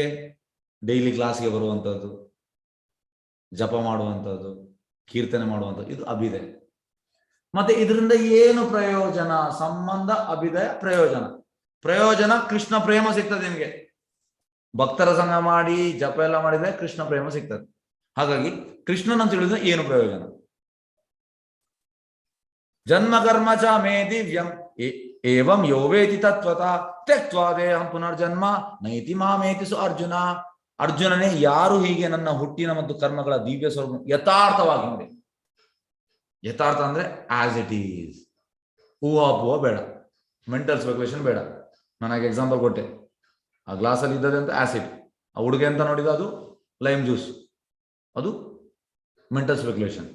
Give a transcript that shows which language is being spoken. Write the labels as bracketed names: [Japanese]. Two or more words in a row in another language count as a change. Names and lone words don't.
[English] daily class [Kannada] ಬರುವಂಥದ್ದು, ಜಪ ಮಾಡುವಂಥದ್ದು, ಕೀರ್ತನೆ ಮಾಡುವಂಥದ್ದು, ಇದು ಅಭ್ಯುದಯ. ಮತ್ತೆ ಇದರಿಂದ ಏನು ಪ್ರಯೋಜನ? ಸಂಬಂಧ, ಅಭ್ಯುದಯ, ಪ್ರಯೋಜನ. ಪ್ರಯೋಜನ ಕೃಷ್ಣ ಪ್ರೇಮ ಸಿಗ್ತದೆ ನಿಮಗೆ. ಭಕ್ತರ ಸಂಘ ಮಾಡಿ ಜಪ ಎಲ್ಲ ಮಾಡಿದ್ರೆ ಕೃಷ್ಣ ಪ್ರೇಮ ಸಿಗ್ತದೆ. ಹಾಗಾಗಿ ಕೃಷ್ಣನ ತಿಳಿದ್ರೆ ಏನು ಪ್ರಯೋಜನ? [Sanskrit] ಜನ್ಮ ಕರ್ಮ ಚ ಮೇ ದಿವ್ಯಂ ಏವಂ ಯೋ ವೇತಿ ತತ್ವತಃ ತ್ಯಕ್ತ್ವಾ ದೇಹಂ ಪುನರ್ಜನ್ಮ ನೈತಿ ಮಾಮೇತಿ ಸು ಅರ್ಜುನ. [Kannada] ಅರ್ಜುನನೇ, ಯಾರು ಹೀಗೆ ನನ್ನ ಹುಟ್ಟಿನ ಮತ್ತು ಕರ್ಮಗಳ ದಿವ್ಯ ಸ್ವರೂಪ ಯಥಾರ್ಥವಾಗಿ ನೋಡಿ. ಯಥಾರ್ಥ ಅಂದ್ರೆ [English] as it is, [Kannada] ಹೂವು ಬೇಡ, [English] mental speculation [Kannada] ಬೇಡ. ನನಗೆ ಎಕ್ಸಾಂಪಲ್ ಕೊಟ್ಟೆ, ಆ ಗ್ಲಾಸಲ್ಲಿ ಇದ್ದದೆ ಅಂತ ಆಸಿಡ್, ಆ ಹುಡುಗೆ ಅಂತ ನೋಡಿದ ಅದು [English] lime juice, [Kannada] ಅದು [English] mental speculation.